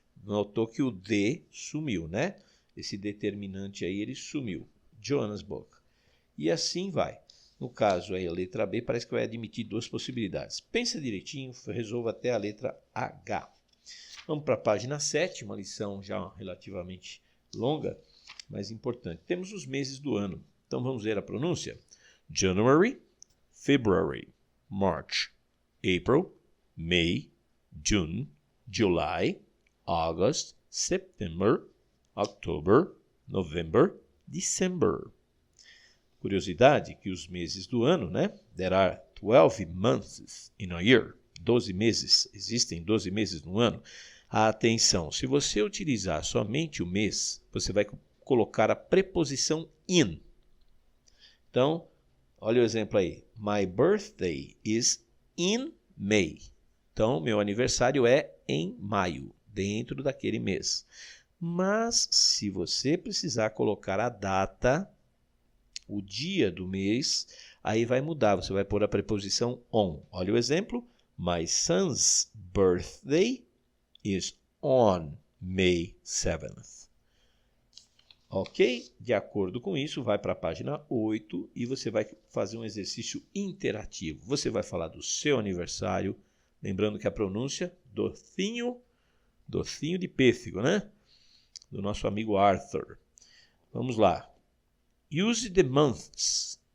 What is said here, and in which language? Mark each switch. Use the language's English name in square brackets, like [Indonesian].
[Portuguese] Notou que o the sumiu, né? Esse determinante aí, ele sumiu. Joanna's book. E assim vai. No caso aí, a letra B parece que vai admitir duas possibilidades. Pensa direitinho, resolva até a letra H. Vamos para a página 7, uma lição já relativamente longa, mas importante. Temos os meses do ano. Então vamos ver a pronúncia. [English] January, February, March, April, May, June, July, August, September, October, November, December. [Portuguese] Curiosidade que os meses do ano, né? [English] There are 12 months in a year. [Portuguese] 12 meses, existem 12 meses no ano. Atenção, se você utilizar somente o mês, você vai colocar a preposição in. Então, olha o exemplo aí. [English] My birthday is in May. [Portuguese] Então, meu aniversário é em maio, dentro daquele mês. Mas, se você precisar colocar a data, o dia do mês, aí vai mudar. Você vai pôr a preposição on. Olha o exemplo. [English] My son's birthday is on May 7th. Ok? [Portuguese] De acordo com isso, vai para a página 8 e você vai fazer um exercício interativo. Você vai falar do seu aniversário, lembrando que a pronúncia, docinho de pêssego, né? Do nosso amigo Arthur. Vamos lá. [English] Use the months.